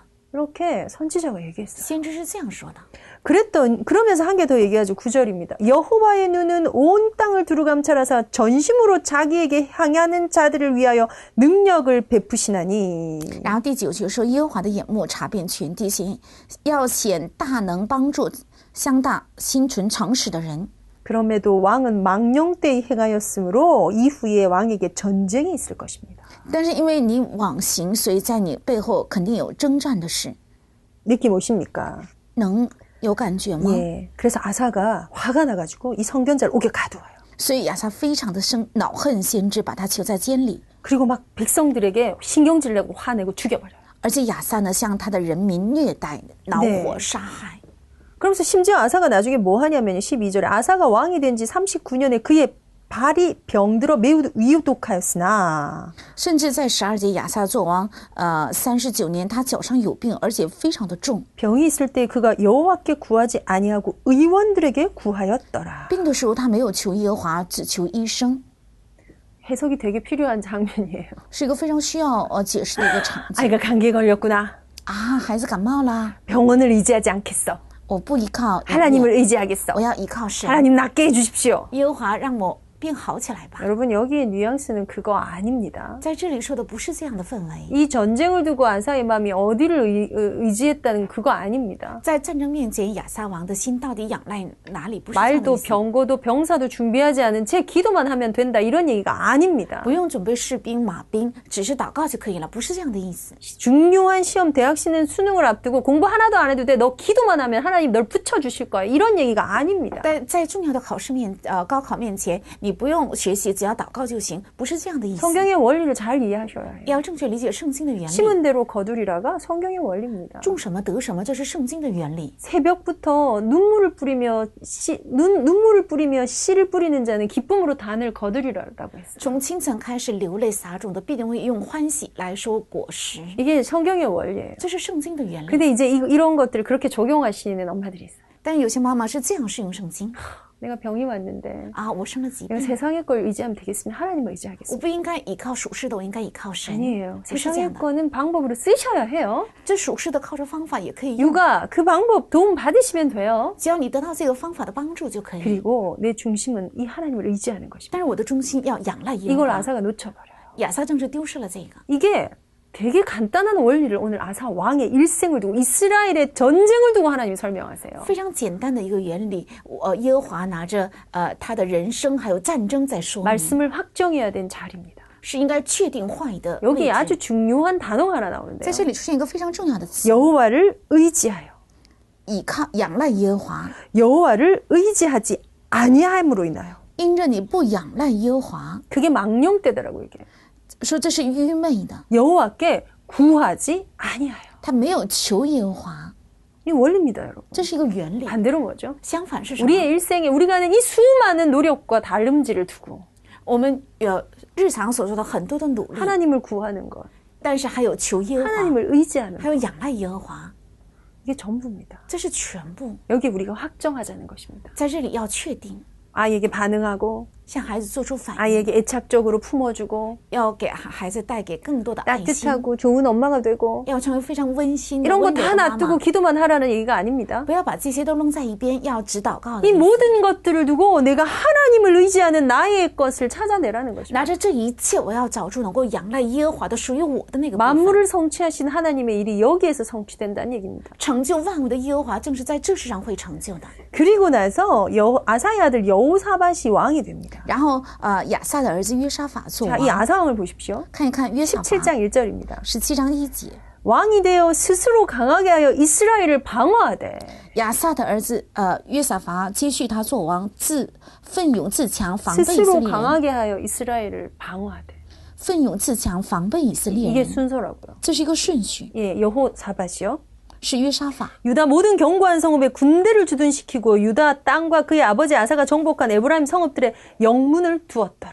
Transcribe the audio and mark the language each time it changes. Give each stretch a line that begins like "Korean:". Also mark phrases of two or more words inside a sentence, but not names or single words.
Korean: 이렇게 선지자가 얘기했어요.
Chinese: 先知是这样说的。
Korean: 그러면서 한 개 더 얘기하죠. 9절입니다. 여호와의 눈은 온 땅을 두루 감찰하사 전심으로 자기에게 향하는 자들을 위하여 능력을 베푸시나니.
Chinese: 然后第9节说，耶和华的眼目查遍全地，要显大能帮助相大心存诚实的人。
Korean: 그럼에도 왕은 망령 때에 행하였으므로 이후에 왕에게 전쟁이 있을 것입니다.
Chinese: 但是因为你妄行，所以在你背后肯定有征战的事。
Korean: 느낌 오십니까?
Chinese: 能有感觉吗？
Korean: 예. 그래서 아사가 화가 나가지고 이 선견자를 옥에 가두어요.
Chinese: 所以亚萨非常的恼恨先知，把他囚在监里。
Korean: 그리고 막 백성들에게 신경질 내고 화내고 죽여버려요.
Chinese: 而且亚萨呢，向他的人民虐待、恼火、杀害。
Korean: 그러면서 심지어 아사가 나중에 뭐 하냐면요. 12절에 아사가 왕이 된 지 39년에 그의 발이 병들어 매우 위독하였으나
Chinese: 甚至在12节亚撒作王39年他脚上有病而且非常的重
Korean: 병이 있을 때 그가 여호와께 구하지 아니하고 의원들에게 구하였더라.
Chinese: 病的时候他没有求耶和华只求医生
Korean: 해석이 되게 필요한 장면이에요.
Chinese: 是一个非常需要解释的一个场景
Korean: 아이가 감기에 걸렸구나.
Chinese: 啊孩子感冒啦
Korean: 병원을 의지하지 않겠어.
Chinese: 我不依靠
Korean: 하나님을 의지하겠어.
Chinese: 我要依靠神
Korean: 하나님 낫게 해주십시오.
Chinese: 耶和华让我病好起来吧
Korean: 여러분 여기에 뉘앙스는 그거 아닙니다.
Chinese: 在这里说的不是这样的氛围
Korean: 이 전쟁을 두고 아사의 마음이 어디를 의지했다는 그거 아닙니다.
Chinese: 在战争面前亚撒王的心到底仰赖哪里不是这样的
Korean: 말도
Chinese: 意思
Korean: 병거도 병사도 준비하지 않은 제 기도만 하면 된다 이런 얘기가 아닙니다.
Chinese: 不用准备士兵马兵只是祷告就可以了不是这样的意思
Korean: 중요한 시험 대학시는 수능을 앞두고 공부 하나도 안 해도 돼. 너 기도만 하면 하나님 널 붙여주실 거야. 이런 얘기가 아닙니다.
Chinese: 在重要的考试高考面前你不用学习只要祷告就行不是这样的意思
Korean: 성경의 원리를 잘 이해하셔야 해요.
Chinese: 要正确理解圣经的原理
Korean: 심은 대로 거두리라가 성경의 원리입니다.
Chinese: 种什么得什么这是圣经的原理
Korean: 새벽부터 눈물을 뿌리며 눈물을 뿌리며 씨를 뿌리는 자는 기쁨으로 단을 거두리라라고 했어요.
Chinese: 从清晨开始流泪撒种的必定会用欢喜来收果实
Korean: 이게 성경의 원리예요.
Chinese: 这是圣经的原理
Korean: 근데 이제 이런 것들을 그렇게 적용하시는 엄마들이 있어요.
Chinese: 但有些妈妈是这样适用圣经
Korean: 내가 병이 왔는데
Chinese: 啊我生了疾
Korean: 내가
Chinese: 病
Korean: 세상의 걸 의지하면 되겠으면 하나님을
Chinese: 我
Korean: 의지하겠습니다.
Chinese: 不应该依靠属世的我应该依靠神
Korean: 아니에요.
Chinese: 不是这
Korean: 세상의
Chinese: 样的
Korean: 거는 방법으로 쓰셔야 해요.
Chinese: 这属世的靠着方法也可以用
Korean: 육아 그 방법 도움 받으시면 돼요.
Chinese: 只要你得到这个方法的帮助就可以
Korean: 그리고 내 중심은 이 하나님을 의지하는 것입니다.
Chinese: 但是我的中心要仰赖耶和
Korean: 이걸
Chinese: 华
Korean: 아사가 놓쳐버려요.
Chinese: 亚撒正是丢失了这个
Korean: 이게 되게 간단한 원리를 오늘 아사 왕의 일생을 두고 이스라엘의 전쟁을 두고 하나님이 설명하세요.
Chinese: 非常简单的一个原理耶和华拿着他的人生还有战争在说明
Korean: 말씀을 확정해야 된 자리입니다.
Chinese: 是应该确定话语的
Korean: 여기
Chinese: 位置
Korean: 아주 중요한 단어가 하나
Chinese: 在
Korean: 나오는데요.
Chinese: 这里出现一个非常重要的词
Korean: 여호와를 의지하여.
Chinese: 倚靠仰赖耶和华
Korean: 여호와를 의지하지 아니함으로 인하여.
Chinese: 因着你不仰赖耶和华
Korean: 그게 망령되다라고 얘기해요.
Chinese: 说这是愚昧的
Korean: 여호와께 구하지 아니하여.
Chinese: 他没有求耶和华
Korean: 이 원리입니다, 여러분.
Chinese: 这是一个原理
Korean: 반대로 뭐죠?
Chinese: 相反是什么
Korean: 우리의 일생에 우리가 하는 이 수많은 노력과 다름질을 두고
Chinese: 我们日常所做的很多的努力
Korean: 하나님을 구하는 것,
Chinese: 但是还有求耶和华
Korean: 하나님을 의지하는
Chinese: 还
Korean: 것,
Chinese: 有仰赖耶和华
Korean: 이게 전부입니다.
Chinese: 这是全部
Korean: 여기 우리가 확정하자는 것입니다.
Chinese: 在这里要确定
Korean: 아이에게 반응하고
Chinese: 向孩子做出反应
Korean: 아이에게 애착적으로 품어주고
Chinese: 要给孩子带给更多的爱心
Korean: 따뜻하고 좋은 엄마가 되고
Chinese: 要成为非常温馨的
Korean: 이런 거
Chinese: 温柔
Korean: 다
Chinese: 的妈
Korean: 놔두고
Chinese: 妈
Korean: 기도만 하라는 얘기가 아닙니다.
Chinese: 不要把这些都扔在一边要只祷告的
Korean: 이
Chinese: 意思
Korean: 모든 것들을 두고 내가 하나님을 의지하는 나의 것을 찾아내라는 것입니다.
Chinese: 拿着这一切我要找出能够仰赖耶和华的属于我的那个部分
Korean: 만물을 성취하신 하나님의 일이 여기에서 성취된다는 얘기입니다.
Chinese: 成就万物的耶和华正是在这世上会成就的
Korean: 그리고 나서 아사의 아들 여호사밧이 왕이 됩니다.
Chinese: 然后亚撒的儿子约沙法做
Korean: 자, 이
Chinese: 王
Korean: 아사왕을 보십시오.
Chinese: 看一看约沙法
Korean: 17장 1절입니다.
Chinese: 17 章1节
Korean: 왕이 되어 스스로 강하게 하여 이스라엘을 방어하되
Chinese: 亚撒的儿子约沙法接续他做王奋勇自强防备以色
Korean: 스스로
Chinese: 列人
Korean: 강하게 하여 이스라엘을 방어하되
Chinese: 奋勇自强防备以色列
Korean: 이게
Chinese: 人
Korean: 순서라고요.
Chinese: 这是一个顺序
Korean: 예, 여호사밧이요.
Chinese: 是约沙法
Korean: 유다 모든 견고한 성읍에 군대를 주둔시키고 유다 땅과 그의 아버지 아사가 정복한 에브라임 성읍들의 영문을 두었더라.